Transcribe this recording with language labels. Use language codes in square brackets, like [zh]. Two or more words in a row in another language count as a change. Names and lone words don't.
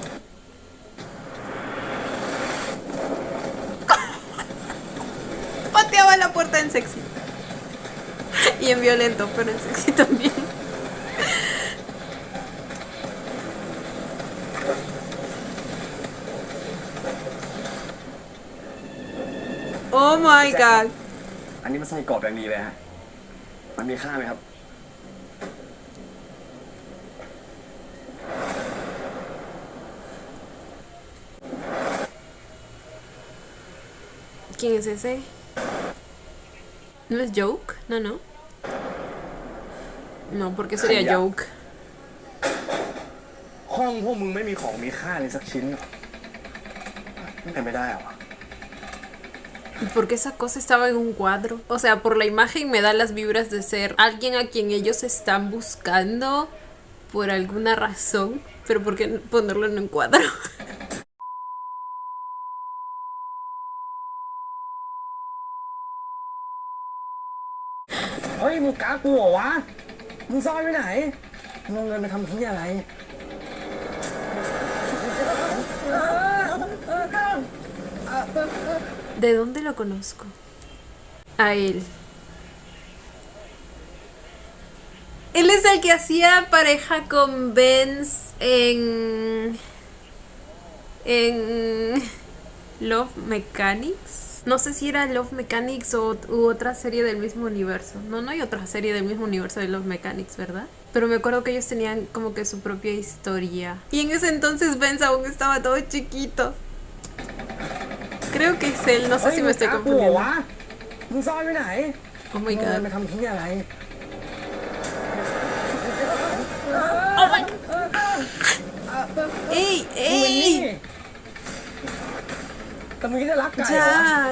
[es] Pateaba la puerta en sexy. Y en violento, pero en sexy también. [en] Oh my god [th] อันนี้มันไส้กรอกอย่างดีเลยฮะมันมีค่าไหมครับ [es] ¿Quién es ese? ¿No es Joke? No, no. No, porque sería Ay, ya. Joke. [th] ห้องพวกมึงไม่มีของมีค่าเลยสักชิ้นหรอมันเป็นไม่ได้เหรอ [es] ¿Y por qué esa cosa estaba en un cuadro? O sea, por la imagen me da las vibras de ser alguien a quien ellos están buscando por alguna razón. Pero ¿por qué ponerlo en un cuadro? [th] Ôi,มึงกล้ากลัววะ มึงซ่อนไว้ไหน มึงเอาเงินไปทำที่อะไร [es] ¿De dónde lo conozco? A él. Él es el que hacía pareja con Benz en Love Mechanics. No sé si era Love Mechanics u otra serie del mismo universo. No hay otra serie del mismo universo de Love Mechanics, ¿verdad? Pero me acuerdo que ellos tenían como que su propia historia. Y en ese entonces Benz aún estaba todo chiquito. Creo que es él, no sé si me estoy confundiendo. [en] Oh my god. Oh my god. [es] ¡Ey! ¡Ey! Jack.